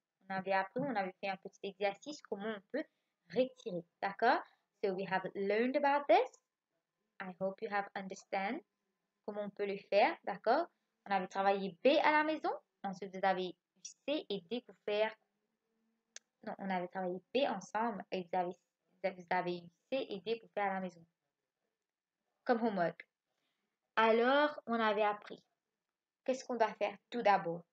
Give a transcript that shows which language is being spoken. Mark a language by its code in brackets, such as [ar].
[fr] On avait fait un petit exercice, comment on peut retirer. D'accord? [en] So, we have learned about this. I hope you have understand [fr] comment on peut le faire. D'accord? On avait travaillé B à la maison. Ensuite, vous avez eu C et D pour faire. Non, on avait travaillé B ensemble et vous avez eu C et D pour faire à la maison. Comme homework. Alors, on avait appris. Qu'est-ce qu'on doit faire tout d'abord?